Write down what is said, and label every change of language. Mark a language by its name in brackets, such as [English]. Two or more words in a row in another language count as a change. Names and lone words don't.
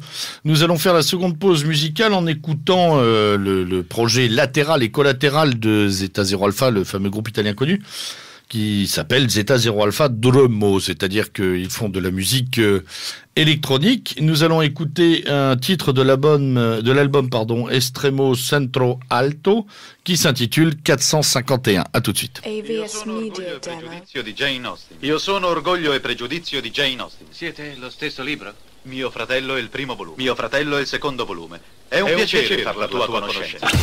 [French] Nous allons faire la seconde pause musicale en écoutant le projet latéral et collatéral de Zeta Zero Alpha, le fameux groupe italien connu, qui s'appelle Zeta Zero Alpha Drummo, c'est-à-dire qu'ils font de la musique électronique. Nous allons écouter un titre de l'album Estremo Centro Alto qui s'intitule 451. À tout de suite. AVS Media Demo. [Italian] Io sono Orgoglio e Pregiudizio di Jane Austen. Siete lo stesso libro? Mio fratello è il primo volume. Mio fratello è il secondo volume. È un piacere far la tua conoscenza.